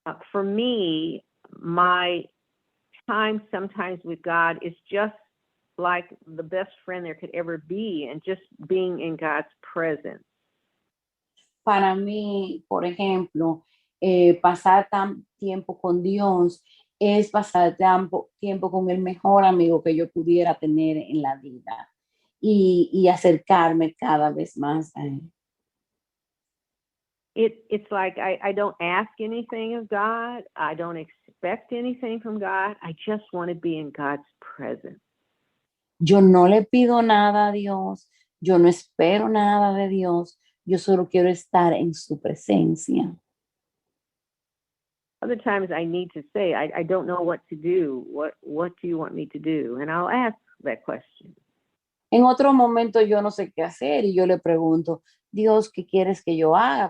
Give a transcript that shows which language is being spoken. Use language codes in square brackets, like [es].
[en] For me, my time sometimes with God is just like the best friend there could ever be, and just being in God's presence. [es] Para mí, por ejemplo, pasar tiempo con Dios es pasar tiempo con el mejor amigo que yo pudiera tener en la vida y acercarme cada vez más a él. [en] It's like I don't ask anything of God. I don't expect anything from God. I just want to be in God's presence. [es] Yo no le pido nada a Dios. Yo no espero nada de Dios. Yo solo quiero estar en su presencia. [en] Other times I need to say, I don't know what to do. What do you want me to do? And I'll ask that question. [es] En otro momento yo no sé qué hacer y yo le pregunto, Dios, ¿qué quieres que yo haga?